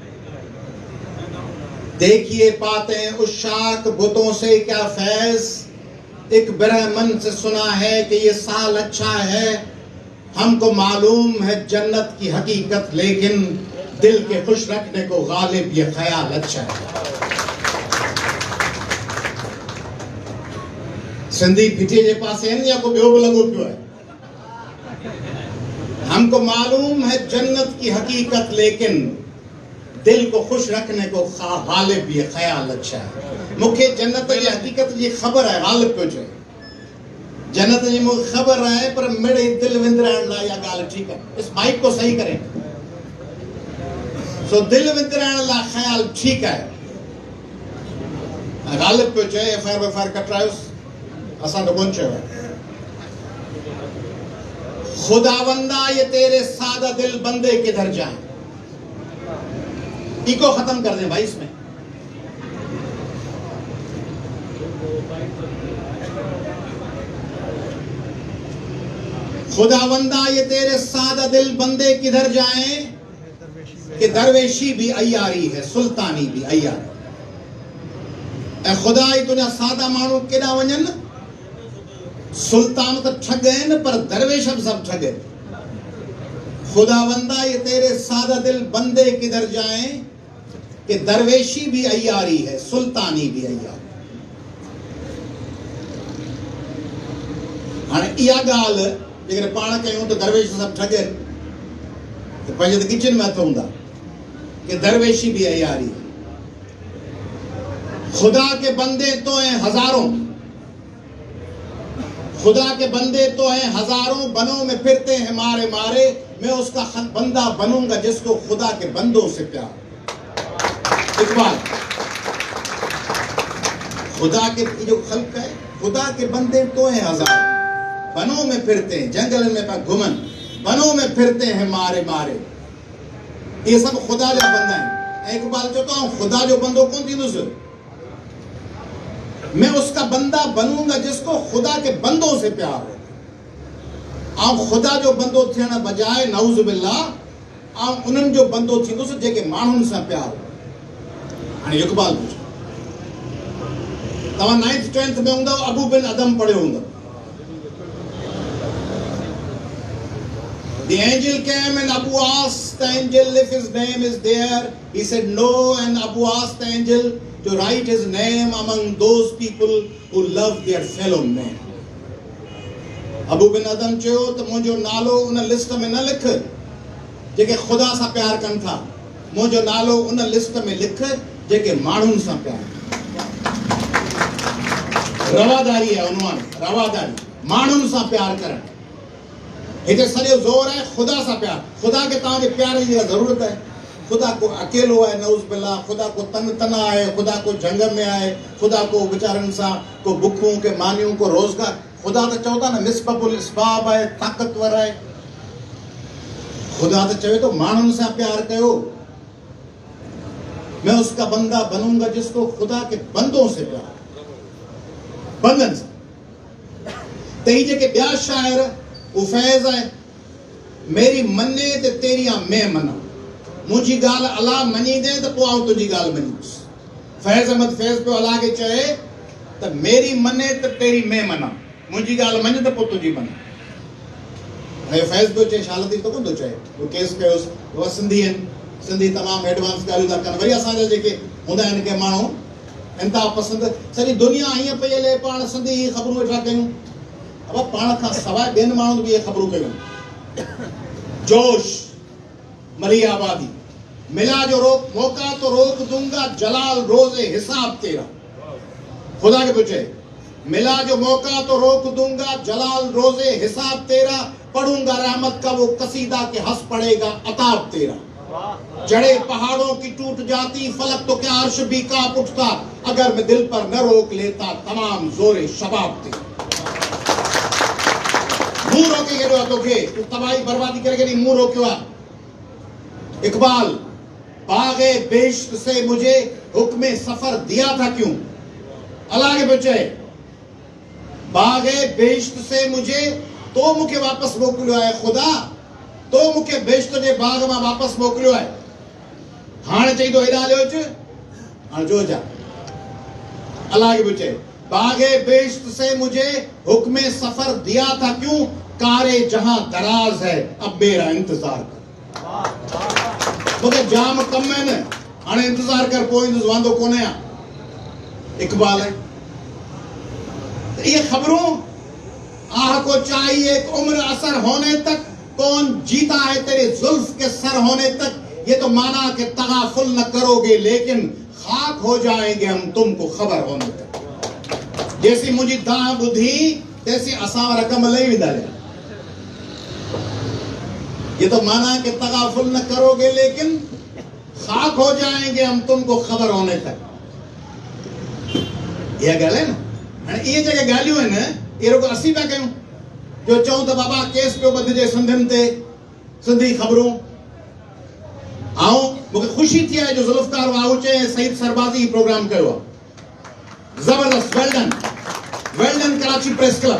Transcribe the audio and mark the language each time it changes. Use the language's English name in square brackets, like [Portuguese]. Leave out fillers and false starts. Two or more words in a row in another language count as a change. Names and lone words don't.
[Urdu] دیکھیے پاتے ہیں عشاق، بتوں سے کیا فیض. ایک برہمن سے سنا ہے کہ یہ سال اچھا ہے. ہم کو معلوم ہے جنت کی حقیقت، لیکن دل کے خوش رکھنے کو غالب یہ خیال اچھا ہے. [Sindhi] सिंधी फिटे जे पासे आहिनि या को ॿियो बि लॻो पियो आहे? [Urdu] ہم کو معلوم ہے جنت کی حقیقت، لیکن دل کو خوش رکھنے کو غالب یہ خیال اچھا ہے. [Sindhi] मूंखे जन्नत जी हकीकत जी ख़बर आहे, गालिब पियो चए। जन्नत जी मूंखे ख़बर आहे, पर मिड़ई दिल विंदराइण लाइ इहा ॻाल्हि ठीकु आहे। [Urdu] اس مائک کو صحیح کریں. [Sindhi] सो दिल विंदराइण लाइ ख़्याल ठीकु आहे। गालिब पियो चए, एफआईआर कटरायोसि, असां त कोन चयो आहे। [Urdu] خداوندا یہ تیرے سادہ دل بندے کدھر جائے. اکو ختم کر دیں بھائی اس میں۔ خداوندا یہ تیرے سادہ دل بندے کدھر جائیں، کہ درویشی بھی عیاری ہے، سلطانی بھی عیاری. [Sindhi] ऐं खुदा ई तुंहिंजा सादा माण्हू केॾा वञनि। सुल्तान तो ठग आहिनि, पर दरवेश बि सभु ठग आहिनि। [Urdu] خداوندا یہ تیرے سادہ دل بندے کدھر جائیں، کہ درویشی بھی عیاری ہے، سلطانی بھی عیاری. [Sindhi] हाणे इहा ॻाल्हि जेकॾहिं पाण कयूं त दरवेश सभु ठग आहिनि, त पंहिंजे त किचन में हथ हूंदा [Urdu] کہ درویشی بھی عیاری ہے. خدا کے بندے تو ہیں ہزاروں، خدا کے بندے تو ہیں ہزاروں، بنوں میں پھرتے ہیں مارے مارے. میں اس کا بندہ بنوں گا جس کو خدا کے بندوں سے پیار. اقبال، خدا کے جو خلق ہے، خدا کے بندے تو ہیں ہزار، بنوں میں پھرتے ہیں، جنگل میں پر گھمن، بنوں میں پھرتے ہیں مارے مارے. یہ سب خدا جا بندہ ہے. [Sindhi] इकबाल चवंदो आहे खुदा जो बंदो कोन थींदुसि, [Urdu] میں اس کا بندہ بنوں گا جس کو خدا کے بندوں سے پیار ہو. [Sindhi] ऐं खुदा जो बंदो थियण बजाए नऊज़ बिल्लाह, ऐं उन्हनि जो बंदो थींदुसि जेके माण्हुनि सां प्यार हो। हाणे इकबाल पुछो, तव्हां 9th 10th में हूंदव, अबू बिन अदम पढ़ियो हूंदव। [English] The angel came and Abu asked the angel if his name is there. He said no, and Abu asked the angel to write his name among those people who love their fellow man. [Sindhi] अबू बिन अदम चयो त मुंहिंजो नालो उन लिस्ट में न लिख जेके खुदा सां प्यार कनि था, मुंहिंजो नालो उन लिस्ट में लिख जेके माण्हुनि सां प्यार कनि। रवादारी है उनवान, रवादारी, माण्हुनि सां प्यार करणु। हिते सॼो ज़ोर है खुदा सां प्यार। खुदा के तव्हांजे प्यार जी ज़रूरत है। खुदा को अकेलो है, नऊज़ बिल्लाह, खुदा को तना है, खुदा को जंग में है, खुदा को बेचारनि सां को बुखूं के मानियूं को रोज़गार। खुदा तो चवंदा न मिसबबुल इस्बाब है, ताक़तवर है। खुदा तो चवे तो माण्हुनि सां प्यार कयो। [Urdu] میں اس کا بندہ بنوں گا جس کو خدا کے بندوں سے پیار. [Sindhi] बंधन सां। त ही जेके ॿिया शाइर उहो फैज़ आहे, [Punjabi] میری منے تے تیریاں میں مناں, [Sindhi] मुंहिंजी ॻाल्हि अलाह मञींदे त पोइ आउं तुंहिंजी ॻाल्हि मञींदुसि। फैज़ अहमद फैज़ पियो अलाह खे चए त [Punjabi] میری منے ت تیری میں مناں, [Sindhi] मुंहिंजी ॻाल्हि मञ त पोइ तुंहिंजी मना। ऐं फैज़ पियो चए, शाह लतीफ़ त कोन थो चए, उहो केस कयोसि, उहा सिंधी आहिनि, सिंधी तमामु एडवांस ॻाल्हियूं था कनि। वरी असांजा जेके हूंदा आहिनि के माण्हू इंतिहा पसंदि, सॼी दुनिया हीअं पई हले पाण सिंधी ही ख़बरूं वेठा कयूं। अब पाण खां सवाइ ॿियनि माण्हुनि बि इहे ख़बरूं कयूं। जोश मलियाबादी, [Urdu] ملا جو روک موقع تو روک دوں گا، جلال روزِ حساب تیرا. خدا کے پوچھے، ملا جو موقع تو روک دوں گا، جلال روزِ حساب تیرا، پڑھوں گا رحمت کا وہ قصیدہ کہ ہنس پڑے گا عتاب تیرا. جڑے پہاڑوں کی ٹوٹ جاتی، فلک تو کیا عرش بھی کانپ اٹھتا، اگر میں دل پر نہ روک لیتا تمام زورِ شباب تیرا. [Sindhi] मुंह रोके गयो तोखे, तू तबाही बर्बादी करे नहीं मुंह रोकियो आहे। [Urdu] اقبال، باغِ بیشک سے مجھے حکمِ سفر دیا تھا کیوں. اللہ کے بچے، باغِ بیشک سے مجھے [Sindhi] तो मुखे वापस मोकिलियो आहे खुदा, तो मुखे बेश्त जे बाग मां वापस मोकिलियो आहे। हाणे चई तो हेॾा हलियो अच, हाणे जो जा। [Urdu] اللہ کے بچے، باغِ بہشت سے مجھے حکمِ سفر دیا تھا کیوں، کارِ جہاں دراز ہے اب میرا انتظار کر. مجھے جام کم ہے نہ, [Sindhi] हाणे इंतजार कर, पोइ ईंदुसि, वांदो कोन्हे आ। [Urdu] اقبال ہے. یہ خبروں، آہ کو چاہیے ایک عمر اثر ہونے تک، کون جیتا ہے تیرے زلف کے سر ہونے تک، یہ تو مانا کہ تغافل نہ کرو گے لیکن خاک ہو جائیں گے ہم تم کو خبر ہونے تک. [Sindhi] जैसी मुझे दां बुधी तैसी असां रकम लई विदा। [Urdu] یہ تو مانا کہ تغافل نہ کرو گے لیکن خاک ہو جائیں گے ہم تم کو خبر ہونے تک. [Sindhi] ये ॻाल्हि है न। ये जेके ॻाल्हियूं आहिनि ये रुगो असीं पिया कयूं, जो चऊं त बाबा केस पियो ॿधिजे सिंधियुनि ते, सिंधी ख़बरूं। ऐं मूंखे ख़ुशी थी आहे जो ज़ुल्फ़कार वाहूचे ऐं सईद सरबाज़ी प्रोग्राम कयो आहे। ज़बरदस्त, [English] well done [Sindhi] कराची प्रेस क्लब।